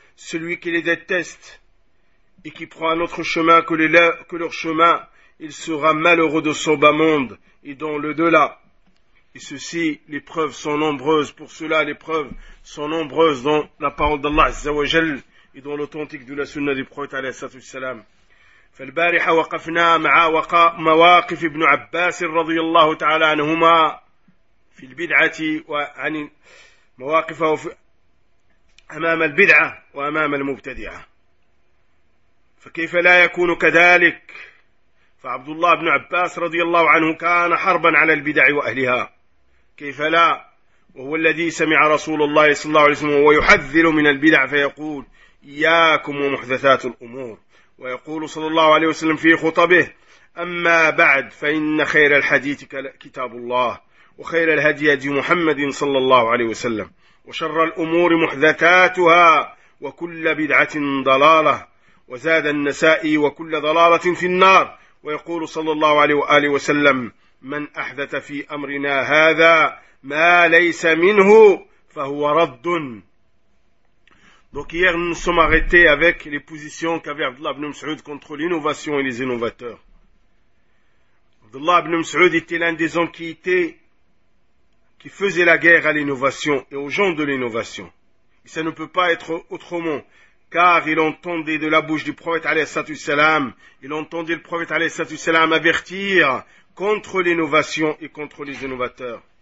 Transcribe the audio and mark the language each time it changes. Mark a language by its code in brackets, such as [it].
[fr] Celui qui les déteste et qui prend un autre chemin que leur chemin, il sera malheureux dans son bas monde et dans le-delà. Et ceci, les preuves sont nombreuses. Pour cela, les preuves sont nombreuses dans la parole d'Allah Azza wa Jal et dans l'authentique de la sunna du prophète alayhi salam. [ar] فالبارحة وقفنا مع مواقف ابن عباس رضي الله تعالى عنهما في البدعة وعن مواقفه أمام البدعة وأمام المبتدعة، فكيف لا يكون كذلك؟ فعبد الله بن عباس رضي الله عنه كان حربا على البدع وأهلها، كيف لا؟ وهو الذي سمع رسول الله صلى الله عليه وسلم ويحذر من البدع فيقول: إياكم ومحدثات الأمور. ويقول صلى الله عليه وسلم في خطبه: أما بعد، فإن خير الحديث كتاب الله، وخير الهدي هدي محمد صلى الله عليه وسلم، وشر الأمور محدثاتها، وكل بدعة ضلالة، وزاد النسائي: وكل ضلالة في النار. ويقول صلى الله عليه وآله وسلم: من أحدث في أمرنا هذا ما ليس منه فهو رد. [fr] Donc hier, nous nous sommes arrêtés avec les positions qu'avait Abdullah ibn Mas'ud contre l'innovation et les innovateurs. Abdullah ibn Mas'ud était l'un des hommes qui faisait la guerre à l'innovation et aux gens de l'innovation. Et ça ne peut pas être autrement. Car il entendait de la bouche du prophète alayhi salatu salam, il entendait le prophète alayhi salatu salam avertir contre l'innovation et contre les innovateurs.